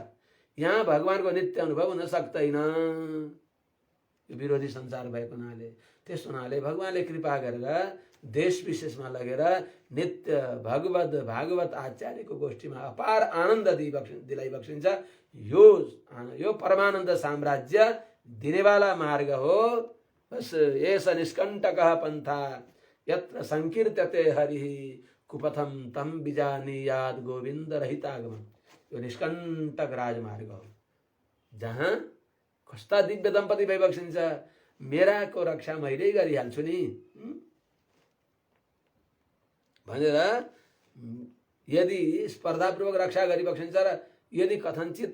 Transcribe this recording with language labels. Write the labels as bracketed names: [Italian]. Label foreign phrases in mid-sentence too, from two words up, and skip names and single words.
[Nepali] यहाँ भगवानको नित्य अनुभव हुन सक्दैन। यो विरोधी संसार भएको हुनाले, त्यस हुनाले भगवानले कृपा गरेर देश विशेषमा लगेर नित्य भागवत आचार्यको गोष्ठीमा अपार आनन्द दिलाइबक्सिन्छ। यो परमानन्द साम्राज्य दिनेवाला मार्ग हो। [Sanskrit] बस एष निष्कण्टकः पन्था यत्र संकीर्त्यते हरिः कुपथम तम बिजानीयाद गोविंद रहितागमन। [Nepali] यो निष्कण्टक राजमार्ग हो, जहाँ कस्ता दिव्य दम्पति भइबक्सिन्छ। मेराको रक्षा मैले गरिहाल्छु नि भनेर यदि स्पर्धापूर्वक रक्षा गरिबक्सिन्छ र यदि कथनचित